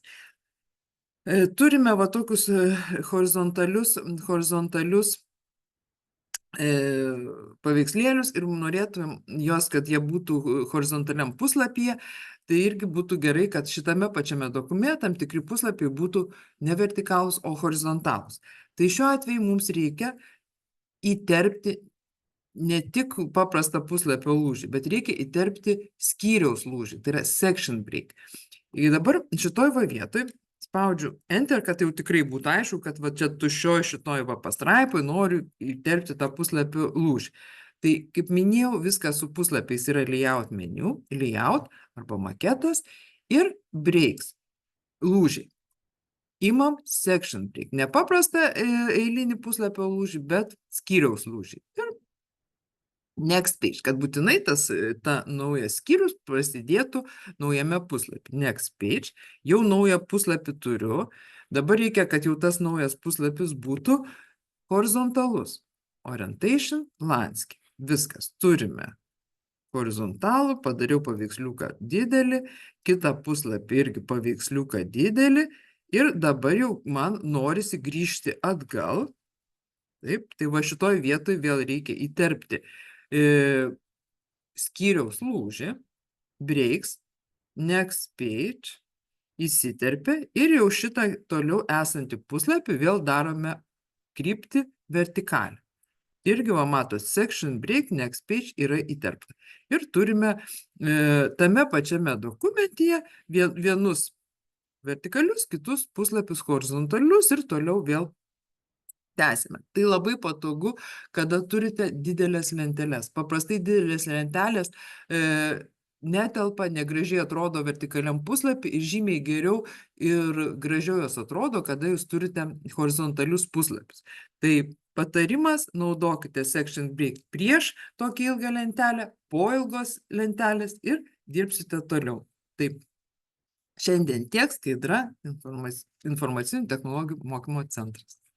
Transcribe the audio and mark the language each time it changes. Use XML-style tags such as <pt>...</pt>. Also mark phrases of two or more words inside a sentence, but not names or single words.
<lt>Turime va tokius horizontalius paveikslėlius ir norėtumėm jos, kad jie būtų horizontaliam puslapyje, tai irgi būtų gerai, kad šitame pačiame dokumente tam tikri puslapiai būtų ne vertikalūs, o horizontalūs. Tai šiuo atveju mums reikia įterpti ne tik paprastą puslapio lūžį, bet reikia įterpti skyriaus lūžį, tai yra</lt> <en>section break.</en> <lt>Ir dabar šitoj vietoj spaudžiu Enter, kad jau tikrai būtų aišku, kad va čia tuščioj šitoj pastraipoj noriu įterpti tą puslapio lūžį. Tai, kaip minėjau, viskas su puslapiais yra layout meniu, layout arba maketas ir breaks, lūžiai.</lt> <en>Imam section break,</en> <lt>ne paprastą eilinį puslapio lūžį, bet skyriaus lūžį.</lt> <en>Ir next page,</en> <lt>kad būtinai ta naujas skyrius prasidėtų naujame puslapį.</lt> <en>Next page,</en> <lt>jau naują puslapį turiu. Dabar reikia, kad jau tas naujas puslapis būtų horizontalus.</lt> <en>Orientation, landscape.</en> <lt>Viskas, turime horizontalų, padariau paveiksliuką didelį, kitą puslapį irgi paveiksliuką didelį ir dabar jau man norisi grįžti atgal. Taip, tai va šitoj vietoj vėl reikia įterpti skyriaus lūžį.</lt> <en>breaks, next page,</en> <lt>įsiterpia ir jau šitą toliau esantį puslapį vėl darome kryptį vertikalią. Irgi, va, matot,</lt> <en>section break, next page</en> <lt>yra įterpta. Ir turime tame pačiame dokumentyje vienus vertikalius, kitus puslapius horizontalius ir toliau vėl tęsime. Tai labai patogu, kada turite didelės lenteles. Paprastai didelės lentelės netelpa, negražiai atrodo vertikaliam puslapį ir žymiai geriau ir gražiau jos atrodo, kada jūs turite horizontalius puslapius. Tai patarimas, naudokite</lt> <en>section break</en> <lt>prieš tokį ilgą lentelę, po ilgos lentelės ir dirbsite toliau. Taip, šiandien tiek. Skaidra, informacinių technologijų mokymo centras.</lt>